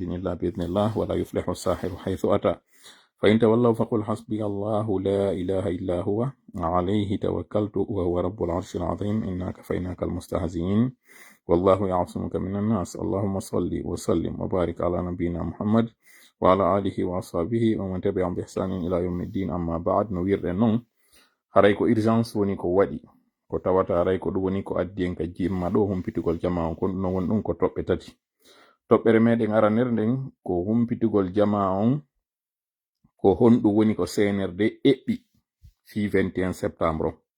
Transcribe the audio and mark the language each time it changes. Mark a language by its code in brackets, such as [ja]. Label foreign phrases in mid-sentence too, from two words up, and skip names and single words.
[ar] إلا بإذن الله ولا يفلح الساحر حيث أتى فإن تولوا فقل حسبي الله لا إله إلا هو عليه توكلت وهو رب العرش العظيم إنا كفيناك المستهزئين والله يعصمك من الناس اللهم صل وسلم وبارك على نبينا محمد وعلى آله وأصحابه ومن تبعهم بإحسان إلى يوم الدين أما بعد نوير نون [ff] harayko urgence woni ko waɗi ko tawata haray ko ɗum woni ko addi en ka jimma ɗo humpitugol jama on kon ɗum woni ɗum ko toɓɓe tati. Toɓɓere meɗen aranere nden ko humpitugol jama on ko honɗum woni ko CNRD eɓɓi fi 21 septembre